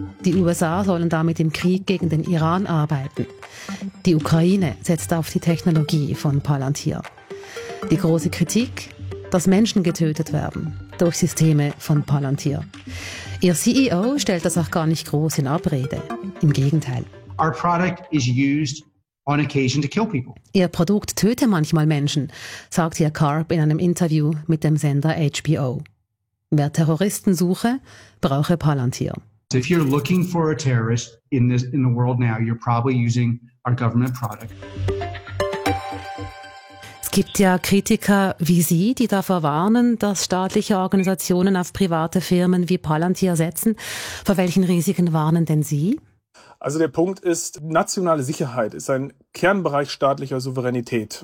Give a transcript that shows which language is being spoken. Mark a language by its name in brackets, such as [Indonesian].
[German] Die USA sollen damit im Krieg gegen den Iran arbeiten. Die Ukraine setzt auf die Technologie von Palantir. Die große Kritik? Dass Menschen getötet werden durch Systeme von Palantir. Ihr CEO stellt das auch gar nicht groß in Abrede. Im Gegenteil. [English] Our product is used on occasion to kill people. [German] Ihr Produkt töte manchmal Menschen, sagt Herr Karp in einem Interview mit dem Sender HBO. Wer Terroristen suche, brauche Palantir. [English] So if you're looking for a terrorist in the world now, you're probably using our government product. [German] Es gibt ja Kritiker wie Sie, die davor warnen, dass staatliche Organisationen auf private Firmen wie Palantir setzen. Vor welchen Risiken warnen denn Sie? Also der Punkt ist, nationale Sicherheit ist ein Kernbereich staatlicher Souveränität.